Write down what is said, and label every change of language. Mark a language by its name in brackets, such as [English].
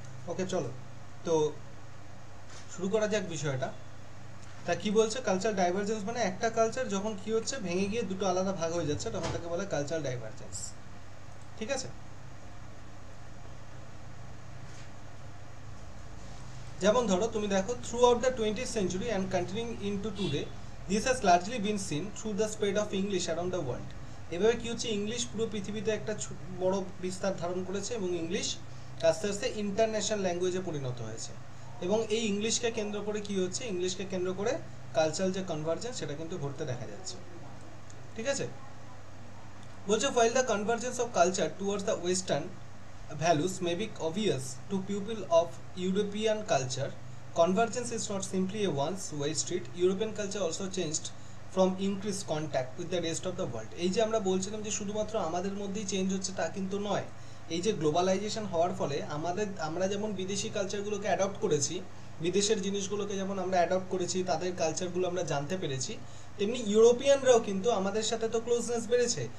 [Bangla] ওকে চলো, তো শুরু করা যাক বিষয়টা। তা কি বলছে, কালচার ডাইভারজেন্স মানে একটা কালচার যখন কি হচ্ছে ভেঙে গিয়ে দুটো আলাদা ভাগ হয়ে যাচ্ছে, তখন তাকে বলে কালচার ডাইভারজেন্স, ঠিক আছে। যেমন ধরো তুমি দেখো, [English] Throughout the 20th century and continuing into today, this has largely been seen through the spread of English around the world. [Bangla] এভাবে কি হচ্ছে, ইংলিশ পুরো পৃথিবীতে একটা বড় বিস্তার ধারণ করেছে এবং ইংলিশ আস্তে আস্তে ইন্টারন্যাশনাল ল্যাঙ্গুয়েজে পরিণত হয়েছে। এবং এই ইংলিশকে কেন্দ্র করে কি হচ্ছে, ইংলিশকে কেন্দ্র করে কালচারাল যে কনভার্জেন্স সেটা কিন্তু ঘটতে দেখা যাচ্ছে, ঠিক আছে। বলছে [English] while the convergence of culture towards the western values may be obvious to people of European culture, convergence is not simply a one-way street. European culture also changed from increased contact with the rest of the world. [Bangla] এই যে আমরা বলছিলাম যে শুধুমাত্র আমাদের মধ্যেই change হচ্ছে তা কিন্তু নয়। এই যে গ্লোবালাইজেশন হওয়ার ফলে আমরা যেমন বিদেশি কালচারগুলোকে অ্যাডপ্ট করেছি, বিদেশের জিনিসগুলোকে যেমন আমরা অ্যাডপ্ট করেছি, তাদের কালচারগুলো আমরা জানতে পেরেছি, তেমনি ইউরোপিয়ানরাও কিন্তু আমাদের সাথে তো ক্লোজনেস বেড়েছে।